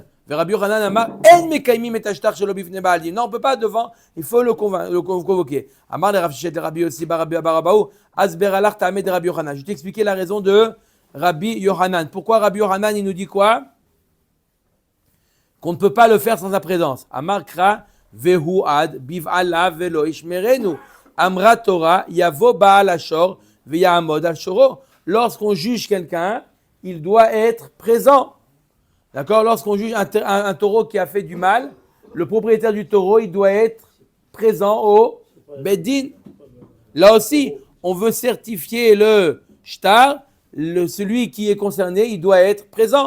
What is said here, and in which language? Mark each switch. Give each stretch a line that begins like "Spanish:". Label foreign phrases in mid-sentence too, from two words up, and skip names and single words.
French: Non, on ne peut pas devant, il faut le convoquer. Je vais t'expliquer la raison de Rabbi Yohanan. Pourquoi Rabbi Yohanan, il nous dit quoi? Qu'on ne peut pas le faire sans sa présence.
Hebrew: אמר קרא והועד בבעליו ולא ישמרנו. אמרה תורה יבוא בעל השור ויעמוד על שורו.
French: Lorsqu'on juge quelqu'un, il doit être présent. D'accord? Lorsqu'on juge un taureau qui a fait du mal, le propriétaire du taureau, il doit être présent au Beddin. Là aussi, on veut certifier le shtar, celui qui est concerné, il doit être présent.